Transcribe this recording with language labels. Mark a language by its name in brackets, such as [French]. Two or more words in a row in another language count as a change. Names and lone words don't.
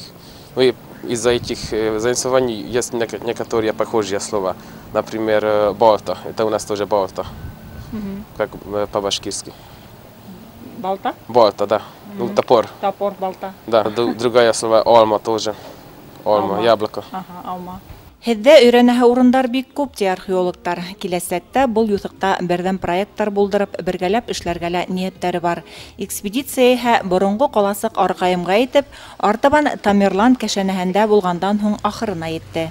[Russian] И из-за этих заимствований есть некоторые похожие слова. Например, балта. Это у нас тоже балта, как по-башкирски. Балта? Балта, да. Ну, топор. Топор, балта. Да, другое слово алма тоже. Алма, яблоко. Ага, алма. [Bashkir] Һеҙҙә өйрәнәһе урындар бик күп ти археологтар. Киләсәктә был юҫыҡта берҙәм проекттар булдырып, бергәләп эшләргә лә ниәттәре бар. Экспедиция иһә боронғо ҡаласыҡ арҡайымға итеп, артабан Тамерлан кәшәнәһендә булғандан һуң ахырына етте.